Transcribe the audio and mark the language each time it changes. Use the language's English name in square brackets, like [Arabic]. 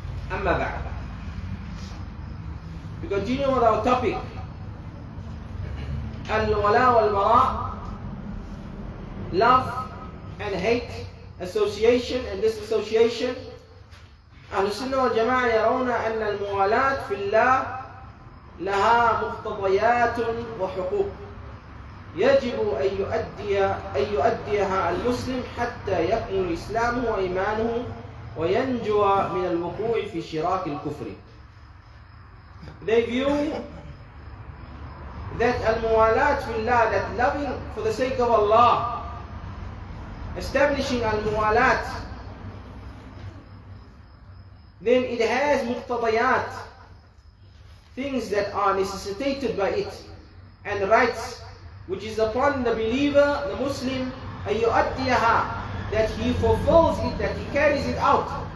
[Arabic] أما بعد, [English] we continue with our topic, Wala Wal Bara, love and hate, association and disassociation. [Arabic] أهل السنة والجماعة يرون أن الموالاة في الله لها مقتضيات وحقوق يجب أن يؤديها المسلم حتى يكمل إسلامه وإيمانه وينجو من الوقوع في شراك الكفر. [English] They view that [Arabic] al-muwalat fillah, [English] that loving for the sake of Allah, establishing al-muwalat, then it has muqtadayat, things that are necessitated by it, and rights which is upon the believer, the Muslim, [Arabic] أن يؤديها, [English] that he fulfills it, that he carries it out.